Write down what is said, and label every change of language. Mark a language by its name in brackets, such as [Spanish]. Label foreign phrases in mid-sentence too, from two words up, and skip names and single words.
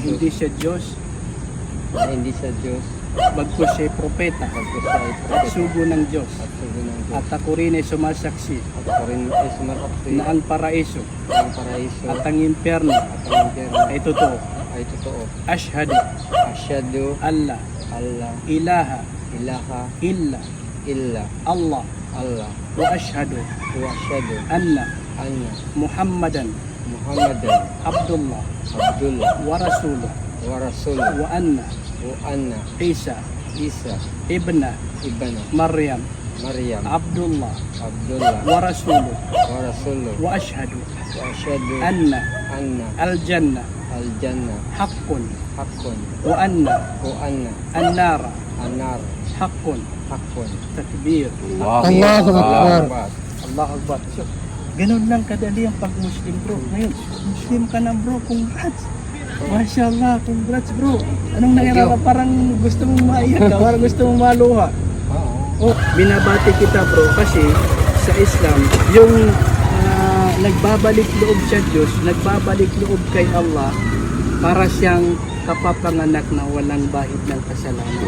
[Filipino] hindi siya Diyos na hindi sa Diyos, bagkus siya ay propeta pagkus siya ay at propeta sugo ng Diyos. at sugo ng Diyos. At ako rin ay sumasaksi At ako rin ay sumasaksi na ang paraiso ang paraiso at ang impyerno at ang impyerno ay totoo. ay totoo. [Arabic] Ashhadu Asyhadu alla Allah ilaha ilaha illa illa Allah Allah وأشهد وأشهد anna anna Muhammadan Muhammadan Abdullah Abdullah ورسوله ورسوله وأن وأن Isa Isa ibna ibna Maryam Maryam Abdullah Abdullah ورسوله ورسوله وأشهد وأشهد anna anna al-jannah al-jannah haqqun haqqun وأن وأن an-nara an-nar haqqun. haqqun. Takbir. الله أكبر. الله أكبر. [Filipino] So, ganun lang kadali ang pag-Muslim, bro. Ngayon, Muslim ka na, bro. Congrats. [Arabic] ما شاء الله, [Filipino] congrats, bro. Anong nangyari? Parang gusto mong maiyak ka, parang gusto mong maluha. Oo. Oh, binabati kita, bro, kasi sa Islam, yung nagbabalik loob sa Diyos, nagbabalik loob kay Allah, para siyang kapapanganak na walang bahid ng kasalanan.